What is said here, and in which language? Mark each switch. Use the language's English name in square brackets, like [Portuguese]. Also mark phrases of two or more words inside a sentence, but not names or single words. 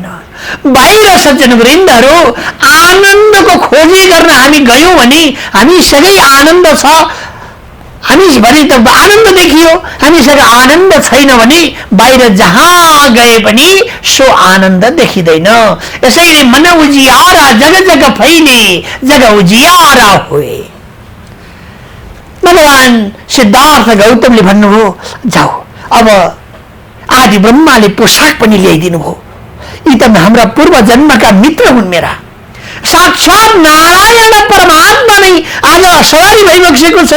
[Nepali] बाहिर सज्जनवृन्दहरू आनन्दको खोजी गर्न हामी गयौं भने हामीसँगै आनन्द छ, हामीभरि त आनन्द देखियो, हामीसँग आनन्द छैन भने बाहिर जहाँ गए पनि सो आनन्द देखिँदैन। [Hindi] यसैले मन उजियारा जग जग फैले, जग उजियारा हुए। [Nepali] भगवान सिद्धार्थ गौतमले भन्नुभयो, जाऊ अब आदि ब्रह्माले पोसाक पनि ल्याइदिनु भयो। यी त हाम्रा पूर्व जन्मका मित्र हुन् मेरा। साक्षात नारायण परमात्मा नै आज सवारी भइबसेको छ।